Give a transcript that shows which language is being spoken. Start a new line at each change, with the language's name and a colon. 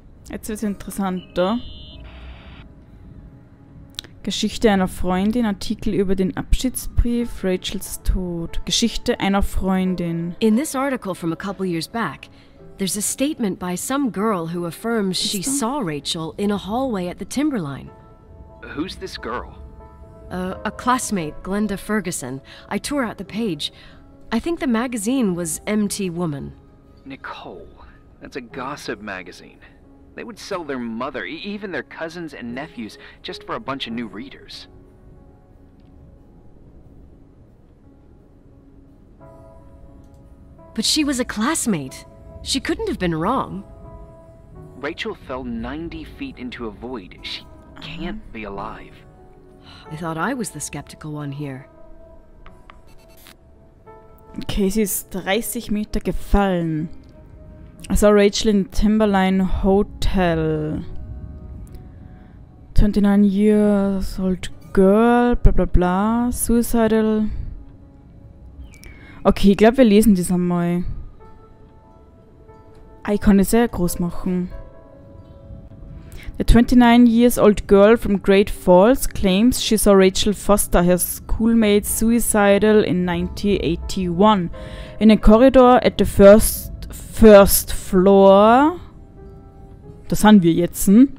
German: Jetzt wird's interessanter. Geschichte einer Freundin, Artikel über den Abschiedsbrief, Rachels Tod. Geschichte einer Freundin.
English: In this article from a couple years back, There's a statement by some girl who affirms she saw Rachel in a hallway at the Timberline. Who's this girl? A classmate, Glenda Ferguson. I tore out the page. I think the magazine was MT Woman. Nicole. That's a gossip magazine. They would sell their mother, even their cousins and nephews, just for a bunch of new readers. But she was a classmate. She couldn't have been wrong. Rachel fell 90 feet into a void. She can't be alive. I thought I was the skeptical one here.
German: Okay, sie ist 30 Meter gefallen.
English: I saw Rachel in Timberline Hotel. 29 years old girl, bla bla bla, suicidal.
German: Okay, ich glaube, wir lesen das einmal. Ich kann es sehr groß machen.
English: The 29 years old girl from Great Falls claims she saw Rachel Foster, her schoolmate, suicidal in 1981 in a corridor at the first floor.
German: Das sind wir jetzt.